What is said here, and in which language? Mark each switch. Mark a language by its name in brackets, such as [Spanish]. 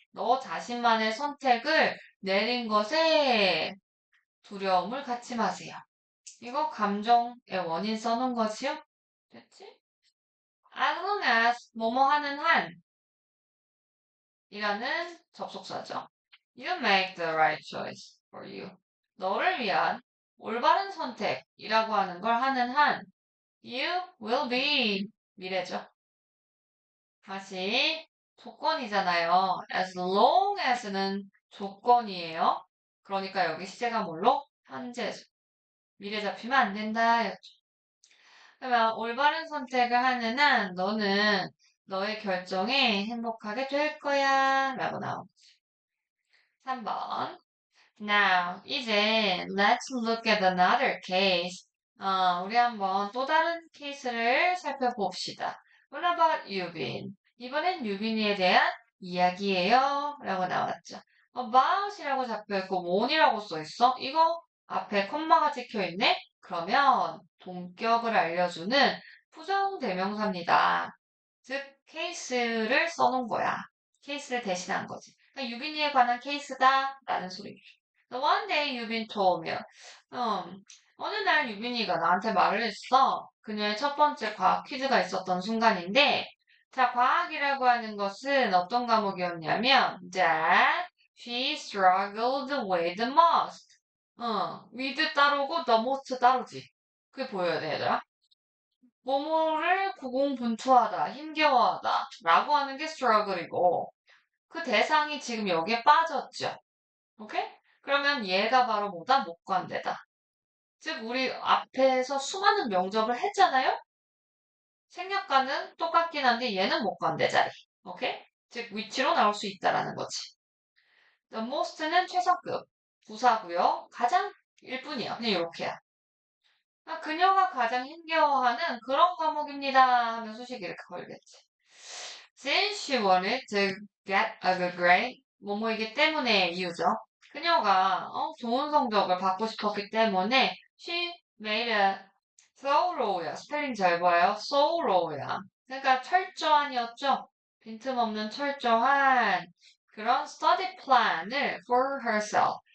[Korean] 너 자신만의 선택을 내린 것에 두려움을 갖지 마세요. 이거 감정의 원인 써놓은 것이요? 됐지? [English] As long as [Korean] 뭐뭐 하는 한 이라는 접속사죠. [English] You make the right choice for you. [Korean] 너를 위한 올바른 선택이라고 하는 걸 하는 한 [English] you will be [Korean] 미래죠. 다시 조건이잖아요. As long as는 조건이에요. 그러니까 여기 시제가 뭘로? 현재죠. 미래 잡히면 안 된다. 였죠. 그러면 올바른 선택을 하는 한 너는 너의 결정에 행복하게 될 거야. 라고 나오죠. 3번. Now, 이제 [English] let's look at another case. [Korean] 우리 한번 또 다른 케이스를 살펴봅시다. What about 유빈? 이번엔 유빈이에 대한 이야기예요. 라고 나왔죠. about이라고 잡혀있고 won이라고 써있어? 이거 앞에 콤마가 찍혀있네? 그러면 동격을 알려주는 부정대명사입니다. 즉, 케이스를 써놓은 거야. 케이스를 대신한 거지. 그러니까 유빈이에 관한 케이스다 라는 소리죠. [English] One day 유빈 told me. [Korean] 어느 날 유빈이가 나한테 말을 했어. 그녀의 첫 번째 과학 퀴즈가 있었던 순간인데, 자, 과학이라고 하는 것은 어떤 과목이었냐면, [English] that she struggled with the most. [Korean] with 따르고 the most 따르지. 그게 보여야 돼, 얘들아. 뭐뭐를 고공분투하다, 힘겨워하다 라고 하는 게 struggle이고, 그 대상이 지금 여기에 빠졌죠. 오케이? 그러면 얘가 바로 뭐다? 목관대다. 즉, 우리 앞에서 수많은 명접을 했잖아요? 생략과는 똑같긴 한데 얘는 목관대 자리. 오케이? 즉, 위치로 나올 수 있다라는 거지. The most는 최상급, 부사고요. 가장 일뿐이야. 그냥 이렇게야. 그녀가 가장 힘겨워하는 그런 과목입니다. 하면 수식이 이렇게 걸겠지. [English] Since she wanted to get a good grade, [Korean] 뭐뭐이기 때문에 이유죠. 그녀가 좋은 성적을 받고 싶었기 때문에 [English] she made a thorough [Korean] 야. 스펠링 잘 봐요. thorough야. 그러니까 철저한이었죠. 빈틈없는 철저한 그런 study plan을 [English] for herself.